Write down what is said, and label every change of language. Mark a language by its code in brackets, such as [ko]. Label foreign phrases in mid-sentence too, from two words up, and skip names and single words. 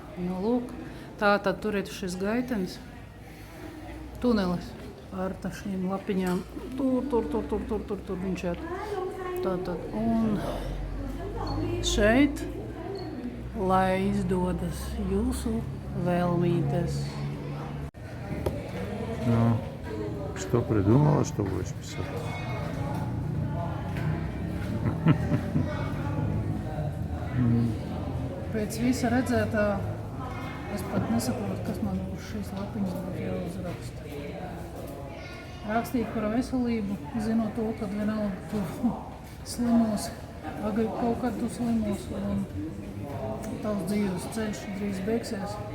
[lv] Nu, lūk, tā tad tur ir šis gaitenis, tunelis ar šīm lapiņām. Tur viņš ir. Tātad, un šeit, lai izdodas jūsu vēlmītes. [ru] Ну, что придумала, что будешь писать? [lv] Pēc visa redzētā, es pat nesaprotu, kas man uz šīs lapiņas būtu jāuzraksta. Rakstīt par veselību, zinot to, ka vienalga tu slimos, vai kaut kad tu slimos un tavs dzīves ceļš drīz beigsies.